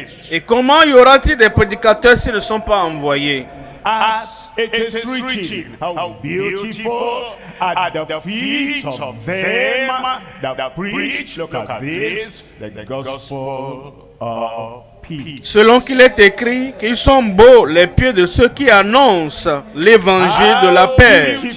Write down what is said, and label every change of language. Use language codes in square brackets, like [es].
[fr] Et comment y aura-t-il des prédicateurs s'ils ne sont pas envoyés? [en] As it is written, how beautiful at the feet of them that preach, look at this, the gospel of peace. [fr] Selon qu'il est écrit qu'ils sont beaux les pieds de ceux qui annoncent l'évangile de la paix.